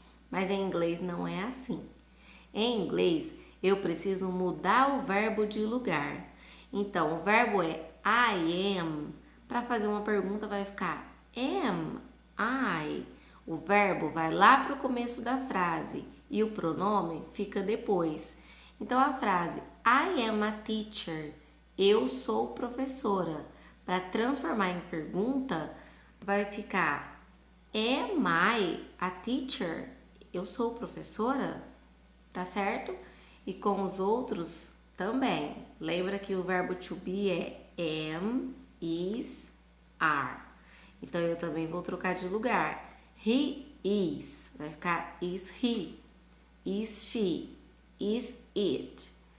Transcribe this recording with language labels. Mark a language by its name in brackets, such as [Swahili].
[Portuguese] Mas em inglês não é assim. Em inglês, eu preciso mudar o verbo de lugar. Então, o verbo é I am. Para fazer uma pergunta vai ficar am I. O verbo vai lá para o começo da frase e o pronome fica depois. Então, a frase [English] I am a teacher. [Portuguese] Eu sou professora. Para transformar em pergunta, vai ficar [English] am I a teacher? [Portuguese] Eu sou professora? Tá certo? E com os outros também. Lembra que o verbo to be é am, is, are. Então, eu também vou trocar de lugar. [English] He is. [Portuguese] Vai ficar [English] is he, is she, is it.